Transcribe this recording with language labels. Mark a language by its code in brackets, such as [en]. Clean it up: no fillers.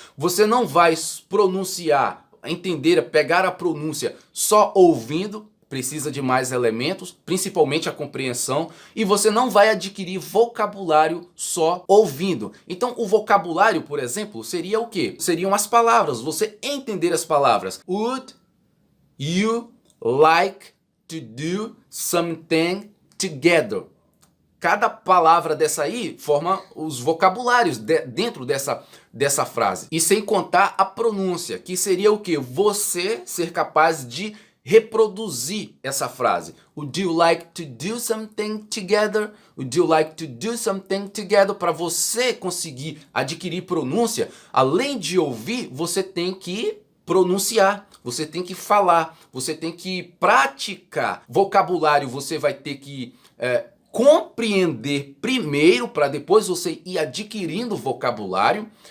[pt] Você não vai pronunciar, entender, pegar a pronúncia só ouvindo, precisa de mais elementos, principalmente a compreensão, e você não vai adquirir vocabulário só ouvindo. Então o vocabulário, por exemplo, seria o quê? Seriam as palavras, você entender as palavras. [en] Would you like to do something together? [pt] Cada palavra dessa aí forma os vocabulários dentro dessa frase. E sem contar a pronúncia, que seria o quê? Você ser capaz de reproduzir essa frase. [en] Would you like to do something together? Would you like to do something together? [pt] Para você conseguir adquirir pronúncia, além de ouvir, você tem que pronunciar, você tem que falar, você tem que praticar. Vocabulário você vai ter que compreender primeiro, para depois você ir adquirindo vocabulário.